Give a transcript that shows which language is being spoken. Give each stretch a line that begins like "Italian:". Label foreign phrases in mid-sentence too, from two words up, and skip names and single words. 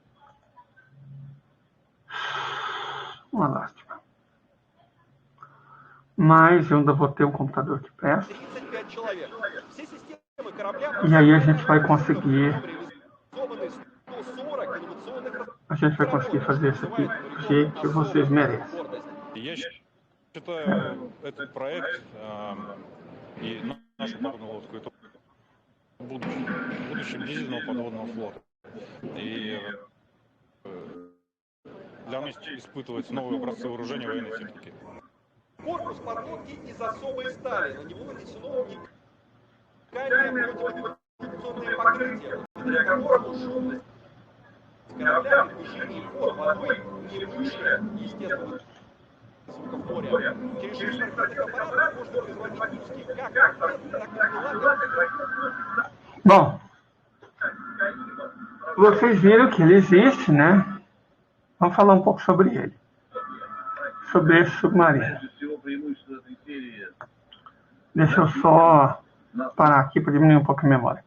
Portuguese: Uma lástima. Mas eu ainda vou ter um computador que presta. E aí a gente vai conseguir. A gente vai conseguir fazer isso aqui do jeito que vocês merecem.
Russian: Этот проект и нашу подводную лодку это будущем дизельного подводного флота. И для нас испытывать новые образцы вооружения военной техники. Корпус подлодки из особой стали. На него нанесено уникальное противокоррозионное покрытие, благодаря которому шумность корабля при движении под водой не выше естественного звуков моря. Через шестнадцать аппаратов можно производить пуски как торпед, так и крылатых.
Portuguese: Bom, vocês viram que ele existe, né? Vamos falar um pouco sobre ele. Sobre esse submarino. Deixa eu só parar aqui para diminuir um pouco a memória.